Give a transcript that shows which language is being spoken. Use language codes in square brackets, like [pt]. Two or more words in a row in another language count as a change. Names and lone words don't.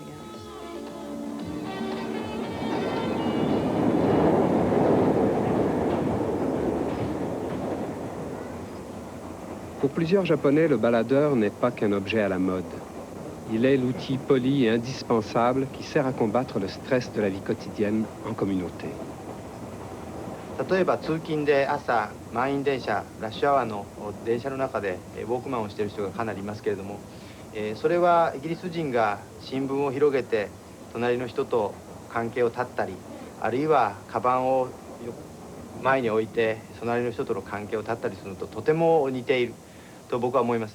[fr] Pour plusieurs Japonais, le baladeur n'est pas qu'un objet à la mode. Il est l'outil poli et indispensable qui sert à combattre le stress de la vie quotidienne en communauté. [ja] 例えば通勤で朝満員電車ラッシュアワーの電車の中でウォークマンをしている人がかなりいますけれども、それはイギリス人が新聞を広げて隣の人と関係を断ったり、あるいはカバンを前に置いて隣の人との関係を断ったりするのととても似ていると僕は思います。